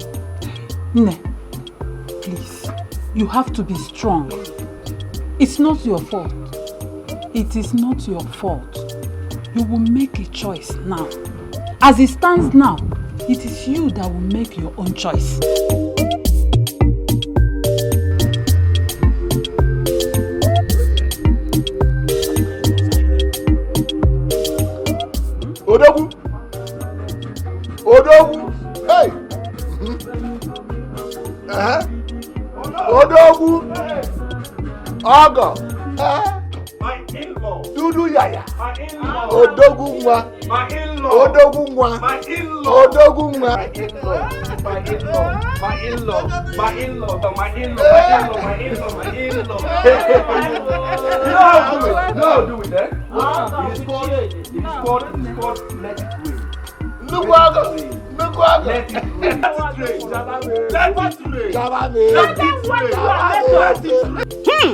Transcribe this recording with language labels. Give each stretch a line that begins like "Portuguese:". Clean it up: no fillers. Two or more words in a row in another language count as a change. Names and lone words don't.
English: Ne, please, you have to be strong. It's not your fault. It is not your fault. You will make a choice now. As it stands now, it is you that will make your own choice. Odogu! Odogu! Hey! Odogu! Ogo! My in-law! Dudu Yaya! My in-law! Odogu Nwa! My in-law! Odogu Nwa! My in-law! Odogu Nwa! My in-law! My in-law! My in-law! My in-law! My in-law! My in-law! My in-law! You know how to do it? You know how to do it, eh? It's called let it rain. Look what let it rain. Let it rain.